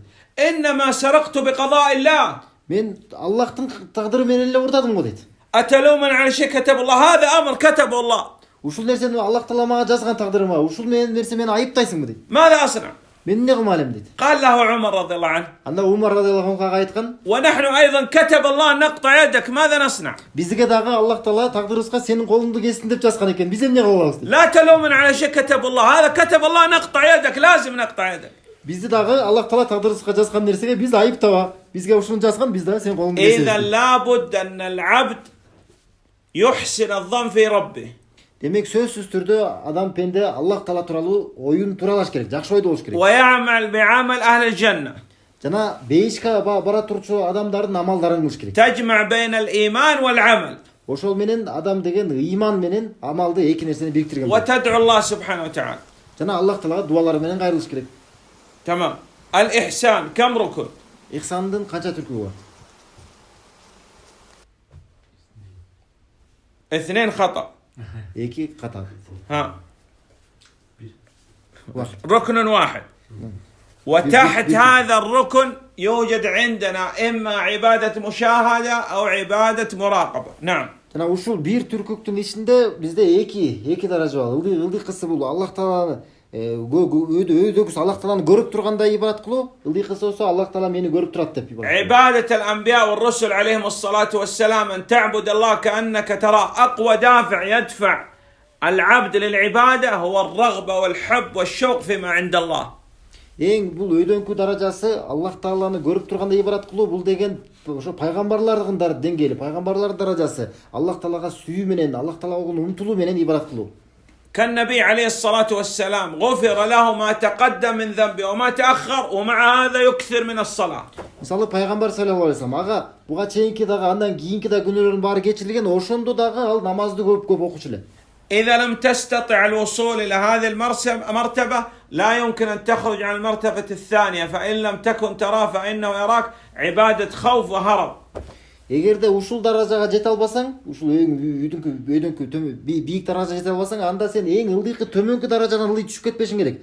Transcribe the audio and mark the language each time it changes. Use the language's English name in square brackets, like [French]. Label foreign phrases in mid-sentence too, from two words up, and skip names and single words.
[Arabic] إنما سرقت بقضاء الله. [Kyrgyz] Мен Аллахтын тагдыры менен эле урдадым го дейт. [Arabic] أتلومن على شيء كتب الله؟ هذا أمر كتبه الله. [Kyrgyz] Ушул нерсени Аллах таала мага жазган тагдырыма, ушул менен нерсе мени айыптайсыңбы дейт. [Arabic] ماذا أصنع؟ [Kyrgyz] Мен эмне кылмак элем дейт. [Arabic] قال له عمر رضي الله عنه [Kyrgyz] Анда Умар [Arabic] رضي الله عنه [Kyrgyz] айткан, [Arabic] ونحن أيضا كتب الله أن نقطع يدك ماذا نصنع؟ [Kyrgyz] бизге дагы Аллах таала тагдырыбызга сенин колуңду кессин деп жазган экен. Биз эмне кыла алабыз дейт. [Arabic] لا تلومن على شيء كتب الله، هذا كتب الله نقطع يدك، لازم نقطع يدك. [Kyrgyz] Бизди дагы Аллах таала тагдырыбызга жазган нерсеге биз айыптаба. Бизге ушуну жазган, биз дагы сенин колуңду кесебиз. [Arabic] إذا لابد أن العبد يحسن الظن في ربه. [Kyrgyz] Демек сөзсүз түрдө адам пенде Аллах таала тууралуу оюн туралаш керек, жакшы ойдо болуш керек. [Arabic] ويعمل بعمل أهل الجنة. [Kyrgyz] Жана бейишке бара турчу адамдардын амалдарын кылыш керек. [Arabic] تجمع بين الإيمان والعمل. [Kyrgyz] Ошол менен адам деген ыйман менен амалды эки нерсени бириктирген. [Arabic] وتدعو الله سبحانه وتعالى. [Kyrgyz] Жана Аллах таалага дуалары менен кайрылыш керек. [Arabic] تمام. الإحسان كم ركن؟ [Kyrgyz] Ихсандын канча түркү бар? [Arabic] 2 خطأ. [Kyrgyz] Эки ката. ها. [Arabic] واحد. ركن واحد. وتحت هذا الركن يوجد عندنا إما عبادة مشاهدة أو عبادة مراقبة. نعم. [Kyrgyz] Жана ушул бир түркүктүн ичинде бизде эки даража бар. Ылдыйкысы бул Аллах тааланы өйдөгүс Аллах тааланы көрүп тургандай ибадат кылуу, ылдыйкысы болсо Аллах таала мени көрүп турат деп ибадат. [Arabic] عبادة الأنبياء والرسل عليهم الصلاة والسلام أن تعبد الله كأنك تراه. أقوى دافع يدفع العبد للعبادة هو الرغبة والحب والشوق فيما عند الله. [Kyrgyz] Эң бул өйдөнкү даражасы Аллах тааланы көрүп тургандай ибадат кылуу, бул деген ошо пайгамбарлардын деңгээли, пайгамбарлар даражасы. Аллах таалага сүйүү менен, Аллах таалага болгон умтулуу менен ибадат кылуу. [Arabic] كالنبي عليه الصلاة والسلام غفر له ما تقدم من ذنبه وما تأخر ومع هذا يكثر من الصلاة. [Kyrgyz] Мисалы пайгамбар [Arabic] صلى الله عليه وسلم [Kyrgyz] ага буга чейинки дагы андан кийинки да күнөөлөрдүн баары кечирилген, ошондо дагы ал намазды көп окучу эле. [Arabic] إذا لم تستطع الوصول إلى هذه المرتبة لا يمكن أن تخرج عن المرتبة الثانية، فإن لم تكن تراه فإنه يراك. عبادة خوف وهرب. [Kyrgyz] Эгерде ушул даражага жете албасаң, ушул өйдөнкү бийик даражага жете албасаң, анда сен эң ылдыйкы төмөнкү даражадан ылдый түшүп кетпешиң керек.